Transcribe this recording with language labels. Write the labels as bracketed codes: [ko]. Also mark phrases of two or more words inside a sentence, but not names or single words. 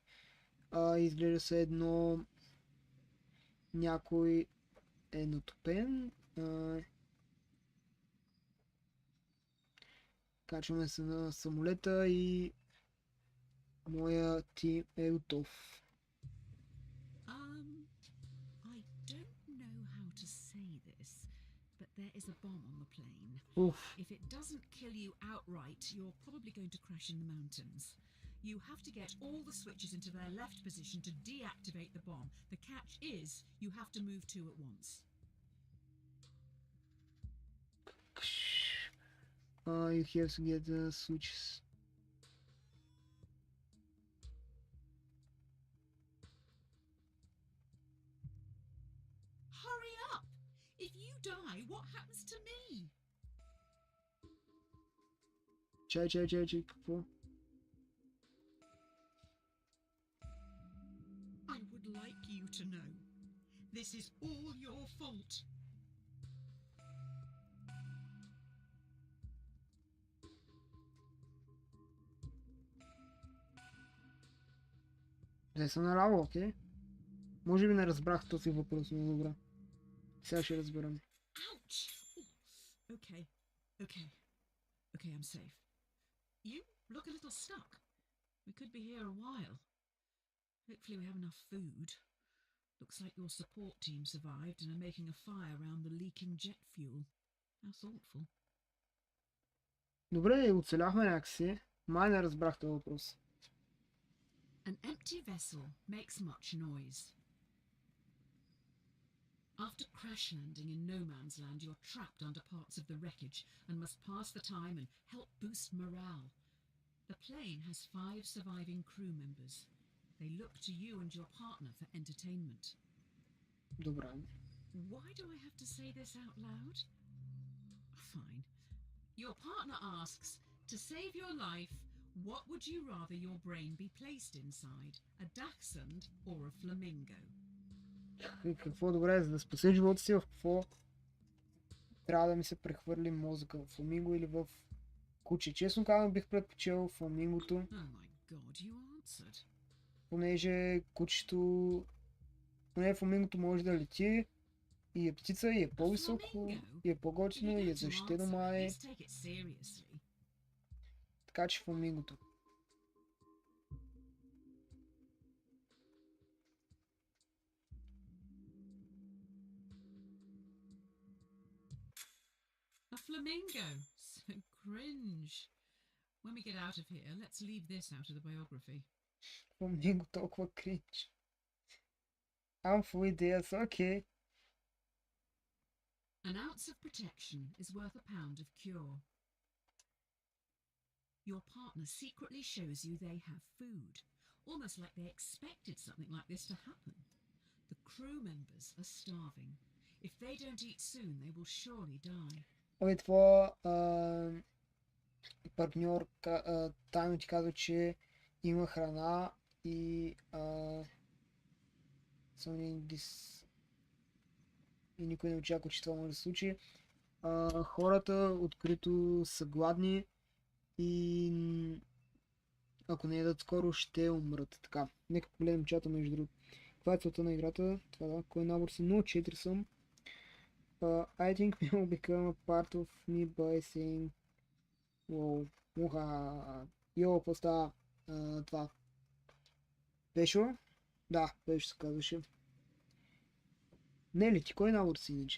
[bg] Изглежда се едно някой е натопен. Качваме се на самолета и моя тим е готов. [en] I don't know how to say this, but there is a bomb on the plane. Уф, If it doesn't kill you outright, you're probably going to crash in the mountains. You have to get all the switches into their left position to deactivate the bomb. The catch is you have to move two at once. You have to get the switches. Hurry up! If you die, what happens to me? [bg] Чай, какво? [en] I would like you to know. This is all your fault. [bg] Де съм наляво, окей? Може би не разбрах този въпрос, но добре. Сега ще разберем. [en] Ouch! Okay, okay. Okay, I'm safe. You look a little stuck. We could be here a while. Hopefully we have enough food. Looks like your support team survived and are making a fire around the leaking jet fuel. How thoughtful. [bg] Добре, оцеляхме някакси. Май не разбрах този въпрос. [en] An empty vessel makes much noise. After crash landing in no man's land, you're trapped under parts of the wreckage and must pass the time and help boost morale. The plane has 5 surviving crew members. They look to you and your partner for entertainment. [bg] Добре. [en] Why do I have to say this out loud? Fine. Your partner asks, to save your life, what would you rather your brain be placed inside? A dachshund or a flamingo? [bg] Какво добре, за да спася живота си, в какво трябва да ми се прехвърли мозъка? В фламинго или в куче? Честно казвам, бих предпочел фламингото, [en] Oh my god, you answered. [bg] понеже кучето... Поне фламингото може да лети и е птица, и е по-високо, и е по-готино, и е защитено май. [en] Let's take it seriously. [bg] Така че фламингото. [en] A flamingo. So cringe. When we get out of here, let's leave this out of the biography. [bg] Фламинго толкова кринч. [en] Harmful ideas, okay. An ounce of protection is worth a pound of cure. Your partner secretly shows you they have food, almost like they expected something like this to happen. The crew members are starving. If they don't eat soon, they will surely die. [bg] Абе, твоя партньор тайно ти казва, че има храна и и никой не очаква, че това може да се случи. Хората открито са гладни и ако не ядат скоро, ще умрат. Така, нека погледнем чата между другото. Каква е целта на играта? Това да, кой набор си? 0-4 съм. [en] I think we will become a part of me by saying wow, йо, [bg] какво става? [en] Това. Пешо? Да, Пешо се казваше. Не ли ти, кой набор си иначе?